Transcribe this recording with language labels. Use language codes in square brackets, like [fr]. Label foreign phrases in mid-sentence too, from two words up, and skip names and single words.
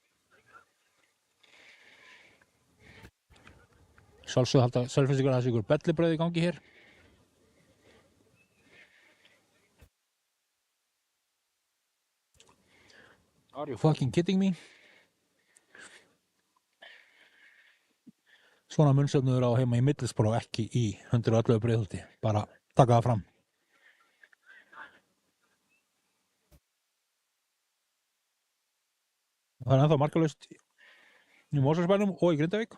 [is] Sjálfsögðu halda Selfyssingar að þessi ykkur bellibrauð í gangi hér. [en] Are you fucking kidding me? [is] Svona munnsöfnuður á heima í Middlesbrough, ekki í 111 Breiðholti. Bara taka það fram. Það er ennþá markalaust í Mosfellsbænum og í Grindavík.